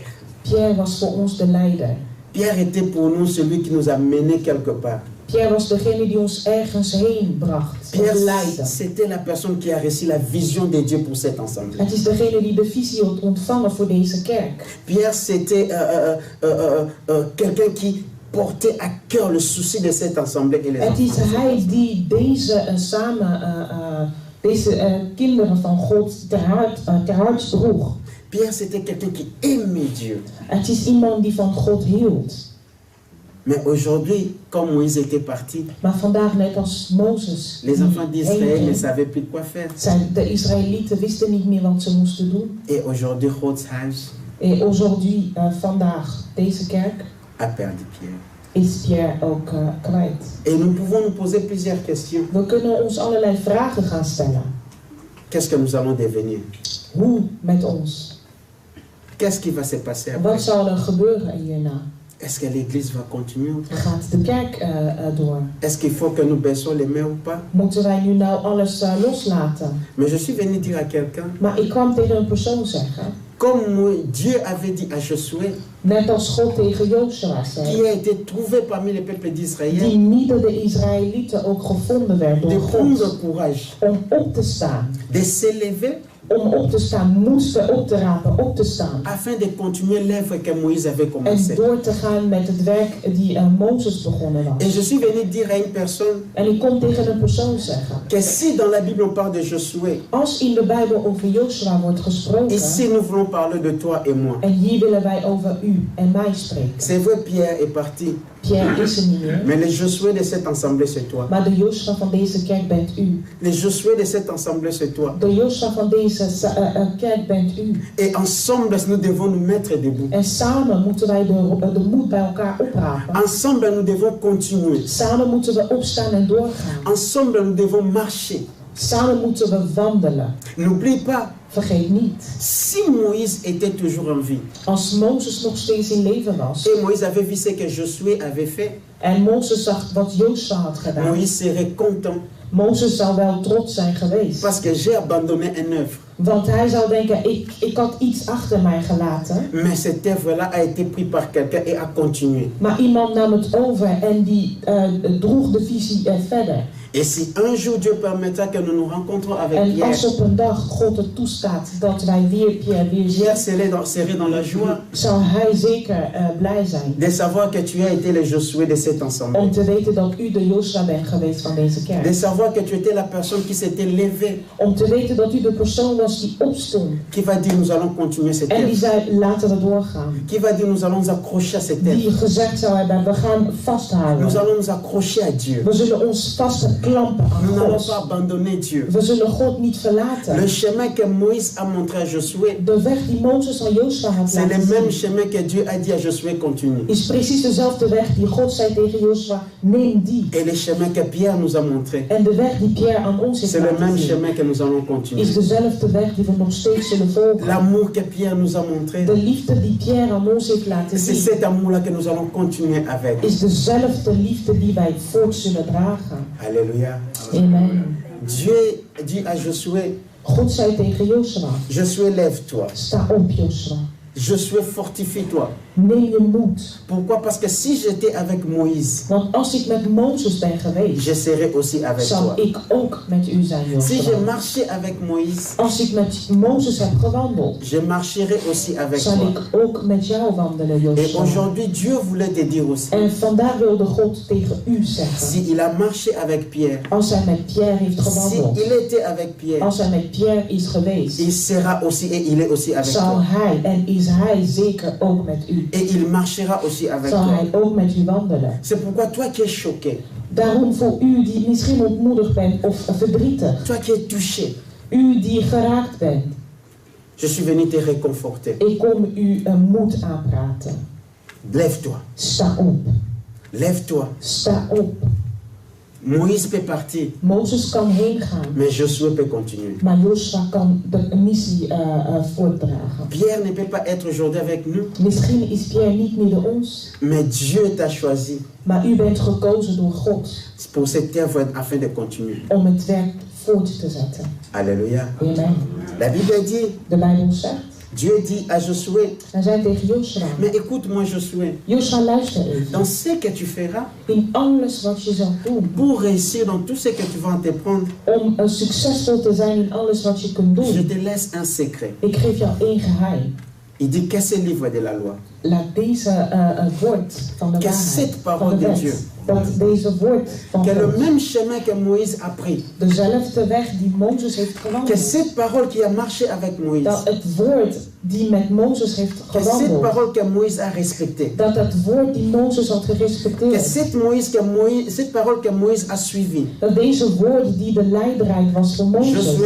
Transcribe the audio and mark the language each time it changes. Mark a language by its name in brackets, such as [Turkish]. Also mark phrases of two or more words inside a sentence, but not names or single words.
[Dutch] Pierre was voor ons de leider. [French] Pierre était pour nous celui qui nous a menés quelque part. [Dutch] Pierre was degene die ons ergens heen bracht, of Pierre, leidde. [French] c'était la personne qui a reçu la vision de Dieu pour cette assemblée. [Dutch] Het is degene die de visie had ontvangen voor deze kerk. [French] Pierre, c'était quelqu'un qui portait à cœur le souci de cette assemblée et les [Dutch] Het is [French] enfants. [Dutch] hij die deze kinderen van God ter hart droeg. [French] Pierre, c'était quelqu'un qui aimait Dieu. [Dutch] Het is iemand die van God hield. [French] Mais aujourd'hui, comme Moïse était parti, [Dutch] Maar vandaag, net als Mozes, [French] les enfants d'Israël [Dutch] heen [French] ne [Dutch] ging, [French] savaient plus quoi faire. [Dutch] de Israëlieten wisten niet meer wat ze moesten doen. [French] Et aujourd'hui, God's House En aujourd'hui, [Dutch] vandaag, deze kerk, [French] a perdu Pierre. [Dutch] is Pierre ook kwijt. [French] Et nous pouvons nous poser plusieurs questions. [Dutch] We kunnen ons allerlei vragen gaan stellen. [French] Qu'est-ce que nous allons devenir? [Dutch] Hoe met ons? [French] Qu'est-ce qui va se passer [Dutch] Wat [French] après? [Dutch] zal er gebeuren hierna? [French] Est-ce que l'Église va continuer ou pas? [Dutch] Gaat de kerk door? [French] Est-ce qu'il faut que nous baissons les mains ou pas? [Dutch] Moeten wij nu nou alles loslaten? [French] Mais je suis venu dire à quelqu'un, [Dutch] Maar ik kwam tegen een persoon zeggen, [French] comme Dieu avait dit à Josué, [Dutch] net als God tegen Jozua [French] qui [Dutch] zei, [French] a été trouvé parmi les peuples d'Israël, [Dutch] die midden de Israëlieten ook gevonden werd [French] de [Dutch] door [French] prendre [Dutch] God, [French] courage, [Dutch] om op te staan. [French] de s'élever [Dutch] Om op te staan, moesten op te rapen, op te staan. [French] afin de continuer l'œuvre que Moïse avait [Dutch] En [French] commencée. [Dutch] door te gaan met het werk die Mozes begonnen [French] Et [Dutch] was. [French] je suis venu dire à une personne [Dutch] En ik kon tegen een persoon zeggen, [French] que si dans la Bible on parle de Josué, [Dutch] als in de Bijbel over Jozua wordt [French] et [Dutch] gesproken, [French] si nous voulons parler de toi et moi, [Dutch] en hier willen wij over u en mij spreken. [French] c'est vrai Pierre est parti, [Dutch] Pierre is er niet meer, [French] mais le Josué de cette assemblée c'est toi. [Dutch] maar de Jozua van deze kerk bent u. [French] Le Josué de cette assemblée c'est toi. [Dutch] De Jozua van deze kerk bent u. [French] Et ensemble nous devons nous mettre debout. [Dutch] En samen moeten wij de moed bij elkaar oprapen. [French] Ensemble nous devons continuer. [Dutch] Samen moeten we opstaan en doorgaan. [French] Ensemble nous devons marcher. [Dutch] Samen moeten we wandelen. [French] N'oublie pas, [Dutch] Vergeet niet, [French] si Moïse était toujours en vie, [Dutch] als Mozes nog steeds in leven was, [French] et Moïse avait vu ce que Josué avait fait, [Dutch] en Mozes zag wat Jozua had gedaan, [French] Moïse serait content [Dutch] Mozes zou wel trots zijn geweest. [French] parce que j'ai abandonné une œuvre. [Dutch] Want hij zou denken, ik had iets achter mij gelaten, [French] Mais cette œuvre-là a été prise par quelqu'un et a continué. [Dutch] maar iemand nam het over en die droeg de visie verder. [French] Et si un jour Dieu permettra que nous nous rencontrons avec [Dutch] En als Pierre, op een dag God het toestaat dat wij weer Pierre weer zien, [French] Pierre serait dans la joie [Dutch] zal hij zeker blij zijn. [French] de savoir que tu as été le Josué de cette [Dutch] Om [French] assemblée. [Dutch] te weten dat u de Jozua bent geweest van deze [French] De [Dutch] kerk. [French] savoir que tu étais la personne qui s'était levée, [Dutch] Om te weten dat u de persoon was die opstond. [French] qui va dire nous allons continuer cette [Dutch] En die [French] œuvre. [Dutch] zei, laten we doorgaan. [French] Qui va dire nous allons nous accrocher à cette [Dutch] Die [French] œuvre. [Dutch] gezegd zou hebben, we gaan [French] Nous [Dutch] vasthouden. [French] allons nous accrocher à Dieu. [Dutch] We zullen ons vastklampen [French] Nous [Dutch] aan [French] n'allons pas [Dutch] God. [French] abandonner Dieu. [Dutch] We zullen God niet [French] Le [Dutch] verlaten. [French] chemin que Moïse a montré à Josué, [Dutch] De weg die Mozes aan Jozua had [French] c'est le [Dutch] laten [French] même [Dutch] zien, [French] chemin que Dieu a dit à Josué continue. [Dutch] is precies dezelfde weg die God zei tegen Jozua, neem die. [French] Et le chemin que Pierre nous a montré, [Dutch] En de weg die Pierre aan ons heeft [French] c'est le [Dutch] laten [French] même [Dutch] zien, [French] chemin que nous allons [Dutch] is [French] continuer. [Dutch] dezelfde weg die we nog steeds zullen volgen. [French] L'amour que Pierre nous a montré, [Dutch] De liefde die Pierre aan ons heeft laten [French] c'est [Dutch] zien, [French] cet amour-là que nous allons continuer avec. [Dutch] is dezelfde liefde die wij voort zullen dragen. [French] Alléluia. [Dutch] Amen. [French] Dieu dit à Josué, [Dutch] God zei tegen Jozua, [French] Josué, lève-toi. [Dutch] sta op Jozua. [French] Josué, fortifie-toi. [Dutch] Neem je moed. [French] Pourquoi? Parce que si j'étais avec Moïse, [Dutch] Want als ik met Mozes ben geweest, [French] je serai aussi avec [Dutch] zal [French] toi. [Dutch] ik ook met u zijn, [French] Si Joshua. j'ai marché avec Moïse, [Dutch] Als ik met Mozes heb gewandeld, [French] je marcherai aussi avec [Dutch] zal [French] toi. [Dutch] ik ook met jou wandelen, [French] Et Joshua. aujourd'hui, Dieu voulait te dire aussi, [Dutch] En vandaag wilde God tegen u zeggen, [French] s'il a marché avec Pierre, [Dutch] als hij met Pierre heeft gewandeld, [French] s'il était avec Pierre, [Dutch] als hij met Pierre is geweest, [French] il sera aussi et il est aussi avec [Dutch] zal [French] toi. [Dutch] hij en is hij zeker ook met u. [French] Et il marchera aussi avec [Dutch] Zal [French] toi. [Dutch] hij ook met u wandelen. [French] C'est pourquoi toi qui es choqué, [Dutch] Daarom voor u die misschien ontmoedigd bent of verdrietig, [French] toi qui es touché, [Dutch] u die geraakt bent, [French] je suis venu te réconforter. [Dutch] ik kom u een moed aanpraten. [French] Lève-toi, [Dutch] Sta op. [French] lève-toi. [Dutch] Sta op. [French] Moïse peut partir, [Dutch] Mozes kan heen gaan, [French] mais Josué peut continuer. [Dutch] maar Joshua kan de missie voortdragen. [French] Pierre ne peut pas être aujourd'hui avec nous, [Dutch] Misschien is Pierre niet meer door ons, [French] mais Dieu t'a choisi [Dutch] maar u bent gekozen door God [French] pour cette œuvre afin de continuer. [Dutch] om het werk voort te zetten. [French] Alléluia. [Dutch] Amen. [French] La Bible dit, [Dutch] De Bijbel zegt, [French] Dieu dit à Josué, [Dutch] hij zei tegen Joshua, [French] mais écoute-moi Josué, [Dutch] Joshua luister even, [French] dans ce que tu feras, [Dutch] in alles wat je zal doen, [French] pour réussir dans tout ce que tu vas entreprendre, [Dutch] om succesvol te zijn in alles wat je kunt [French] je [Dutch] doen, [French] te laisse un secret. [Dutch] ik geef jou één geheim. [French] Il dit que ce livre de la loi, [Dutch] Laat deze woord van de [French] que [Dutch] waarheid, [French] cette [Dutch] van [French] parole [Dutch] de [French] de Dieu, [Dutch] wet, dat deze woord van [French] que le [Dutch] God, [French] même chemin que Moïse a pris, [Dutch] dezelfde weg die Mozes heeft [French] que [Dutch] gewandeld, [French] cette parole qui a marché avec Moïse, [Dutch] dat het woord die met Mozes heeft [French] que cette [Dutch] gewandeld, [French] parole que Moïse a respectée, [Dutch] dat het woord die Mozes had [French] que [Dutch] gerespecteerd, [French] cette parole que Moïse a suivie. [Dutch] dat deze woorden die de leidraad was voor [French] Josué, [Dutch] Mozes,